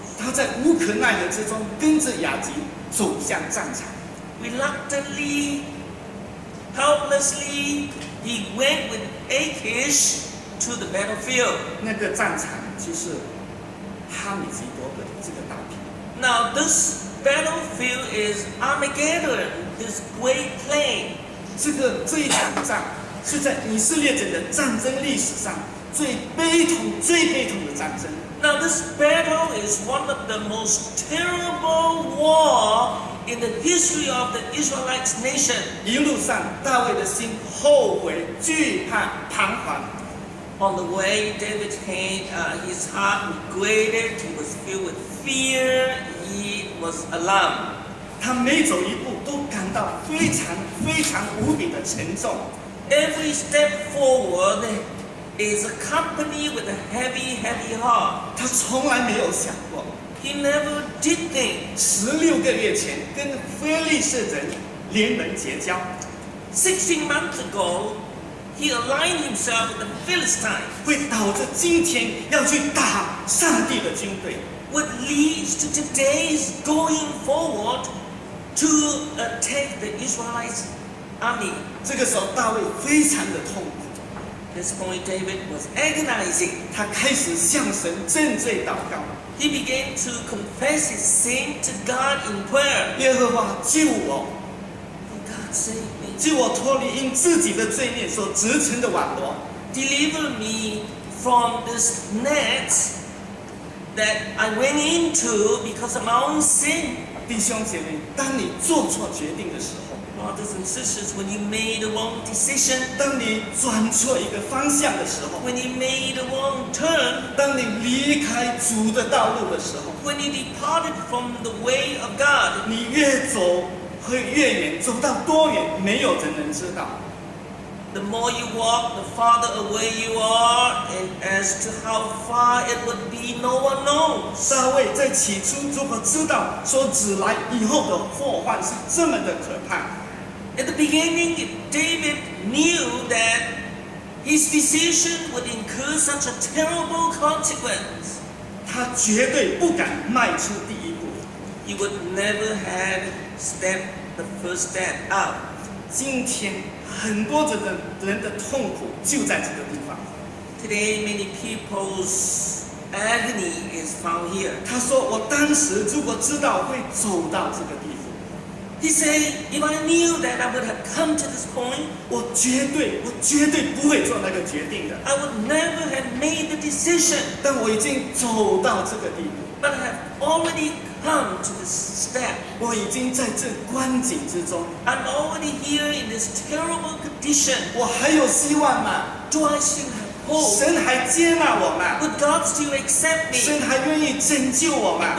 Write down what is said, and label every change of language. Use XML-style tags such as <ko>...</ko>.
<zh>他在无可奈何之中跟着雅吉走向战场。</zh> <en>Reluctantly, helplessly, he went with Achish to the battlefield.</en> <zh>那个战场就是哈米吉多的这个大平。</zh> <en>Now, this battlefield is Armageddon, this great plain.</en> <zh>这一场仗是在以色列人的战争历史上最悲痛的战争。</zh> <en>Now, this battle is one of the most terrible war in the history of the Israelites nation.</en> <zh>一路上，大卫的心后悔、惧怕、彷徨。</zh> <en>On the way, David came, his heart regretted, he was filled with fear, he was alarmed.</en> <zh>他每走一步都感到非常无比的沉重。</zh> <en>Every step forward is accompanied with a heavy heart.</en> <zh>他从来没有想过，</zh> <en>He never did think.</en> <zh>16个月前跟非利士人联盟结交，</zh> <en>16 months ago, he aligned himself with the Philistines.</en> <zh>会导致今天要去打上帝的军队。</zh> <en>what leads to today's going forward to attack the Israelites army.</en> <zh>这个时候大卫非常的痛苦，</zh> <en>At this point, David was agonizing.</en> <zh>他开始向神认罪祷告。</zh> <en>He began to confess his sin to God in prayer.</en> <zh>耶和华救我，</zh> <en>Oh, God, save me.</en> <zh>救我脱离因自己的罪孽所织成的网罗，</zh> <en>Deliver me from this net that I went into because of my own sin.</en> <zh>弟兄姐妹，当你做错决定的时候，</zh> <en>Brothers and sisters, when you made a wrong decision,</en> <zh>当你转错一个方向的时候，</zh> <en>when you made a wrong turn,</en> <zh>当你离开主的道路的时候，</zh> <en>when you departed from the way of God,</en> <zh>你越走会越远，走到多远，没有人能知道。</zh> <en>the more you walk, the farther away you are, and as to how far it would be, no one knows.</en> <zh>大卫在起初如果知道说指来以后的祸患是这么的可怕，</zh> <en>At the beginning, David knew that his decision would incur such a terrible consequence.</en> <zh>他绝对不敢迈出第一步。</zh> <en>He would never have stepped the first step out.</en> <zh>今天很多人的痛苦就在这个地方。</zh> <en>Today, many people's agony is found here.</en> <zh>他说：“我当时如果知道会走到这个地步，</zh> <en>He said, if I knew that I would have come to this point,</en> <zh>我绝对不会做那个决定的。</zh> <en>I would never have made the decision.</en> <zh>但我已经走到这个地步，</zh> <en>But I have already come to this step.</en> <zh>我已经在这光景之中，</zh> <en>I'm already here in this terrible condition.</en> <zh>我还有希望吗？</zh> <en>Do I still have hope?</en> <zh>神还接纳我吗？</zh> <en>Would God still accept me?</en> <zh>神还愿意拯救我吗？”</zh>